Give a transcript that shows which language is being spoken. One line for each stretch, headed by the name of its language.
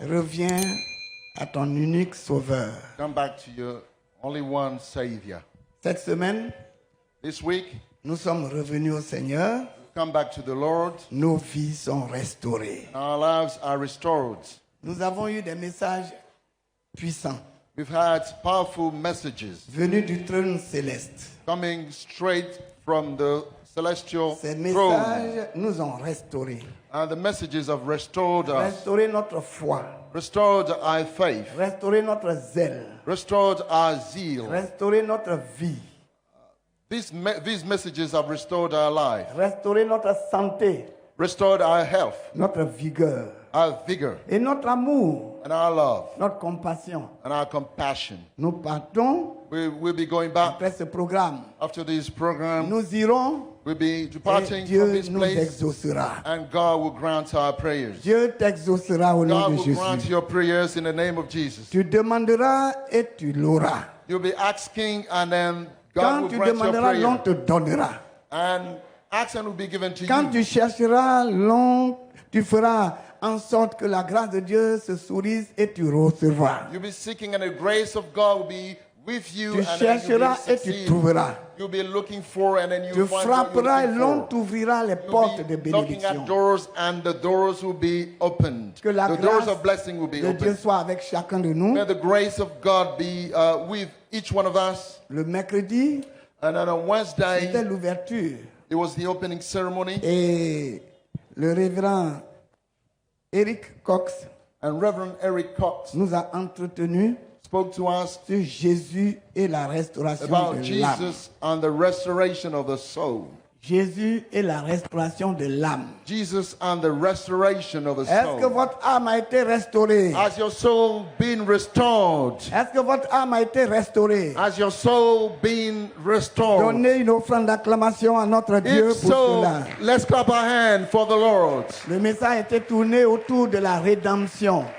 French: reviens à ton unique sauveur.
English: come back to your only one Savior.
French: Cette semaine,
English: This week,
French: nous sommes revenus au Seigneur.
English: come back to the Lord.
French: Nos vies sont restaurées.
English: Our lives are restored.
French: Nous avons eu des messages puissants
English: We've had powerful messages
French: venus du trône céleste.
English: coming straight from the celestial
French: Ces
English: throne.
French: messages nous ont restaurés.
English: And the messages have restored us,
French: Restaurer notre foi.
English: restored our faith,
French: Restaurer notre zèle.
English: restored our zeal.
French: Restaurer notre vie.
English: These messages have restored our life,
French: Restaurer notre santé.
English: restored our health,
French: Notre vigueur.
English: our vigor,
French: Et notre amour.
English: and our love,
French: Notre compassion.
English: and our compassion.
French: Nous partons
English: We'll be going back
French: après ce programme.
English: after this program.
French: Nous irons
English: We'll be
French: et
English: departing from
French: Dieu
English: this
French: nous
English: place,
French: exaucera.
English: and God will grant our prayers.
French: Dieu t'exaucera au nom
English: God
French: de
English: will grant
French: Jésus.
English: your prayers in the name of Jesus.
French: Tu demanderas et tu l'auras.
English: You'll be asking, and then God
French: Quand
English: will
French: tu
English: grant your
French: demanderas, l'on
English: prayer.
French: te donnera.
English: And action will be given to
French: Quand
English: you.
French: tu chercheras, tu feras en sorte que la grâce de Dieu se sourise et tu recevras.
English: You'll be seeking, and the grace of God will be with you.
French: Tu
English: And then you'll
French: chercheras
English: be
French: et tu
English: succeed.
French: trouveras.
English: You'll be looking for, and then
French: Tu
English: you'll find what you're
French: frapperas et
English: looking
French: l'on
English: for.
French: t'ouvrira les portes de
English: You'll be knocking at
French: bénédiction.
English: doors, and the doors will be opened.
French: Que la
English: The doors
French: grâce
English: of blessing will be
French: de Dieu
English: opened.
French: soit avec chacun de nous.
English: May the grace of God be with each one of us.
French: Le mercredi,
English: And then on
French: c'était
English: Wednesday,
French: l'ouverture.
English: it was the opening ceremony.
French: Et le révérend Eric Cox
English: And Reverend Eric Cox
French: nous a entretenus
English: spoke to us
French: sur Jésus et la restauration
English: about
French: de l'âme.
English: Jesus and the restoration of the soul.
French: Jésus et la restauration de l'âme.
English: Jesus and the restoration of the
French: Est-ce que
English: soul.
French: votre âme a été restaurée?
English: Has your soul been restored?
French: Est-ce que votre âme a été restaurée?
English: Has your soul been restored?
French: Donnez une offrande d'acclamation à notre Dieu
English: If
French: pour
English: so,
French: cela.
English: let's clap our hand for the Lord.
French: Le message était tourné autour de la rédemption.